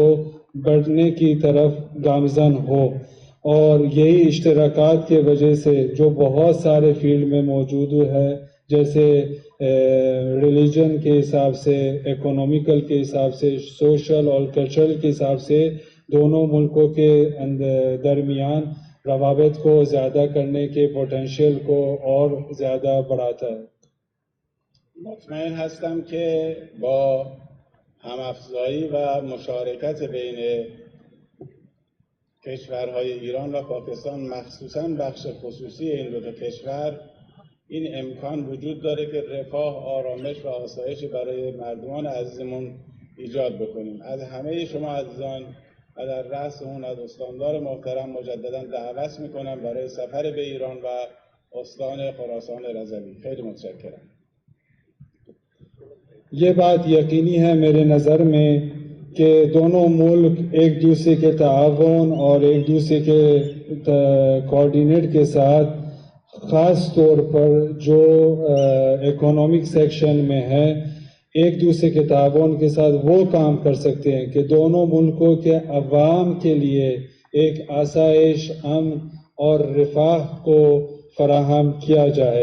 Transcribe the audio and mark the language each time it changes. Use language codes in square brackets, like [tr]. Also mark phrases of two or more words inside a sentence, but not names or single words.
[ur] بڑھنے کی طرف گامزن ہو، اور یہی اشتراکات کی وجہ سے جو بہت سارے فیلڈ میں موجود ہے، جیسے ریلیجن کے حساب سے، اکنومیکل کے حساب سے، سوشل اور کلچرل کے حساب سے دونوں ملکوں کے درمیان روابط کو زیادہ کرنے کے پوٹینشیل کو اور زیادہ بڑھاتا ہے۔ [fa] مطمئن هستم که با همافزایی و مشارکت بین کشورهای ایران و پاکستان، مخصوصاً بخش خصوصی این دو کشور، این امکان وجود داره که رفاه، آرامش و آسایش برای مردمان عزیزمون ایجاد بکنیم. از همه شما عزیزان و در رأس اون از استاندار محترم مجدداً دعوت میکنم برای سفر به ایران و استان خراسان رضوی. خیلی متشکرم. [ur] یہ بات یقینی ہے میرے نظر میں کہ دونوں ملک ایک دوسرے کے تعاون اور ایک دوسرے کے کوارڈینیٹ کے ساتھ خاص طور پر جو [en] economic section [ur] میں ہے ایک دوسرے کے تعاون کے ساتھ وہ کام کر سکتے ہیں کہ دونوں ملکوں کے عوام کے لیے ایک آسائش، امن اور رفاہ کو فراہم کیا جائے۔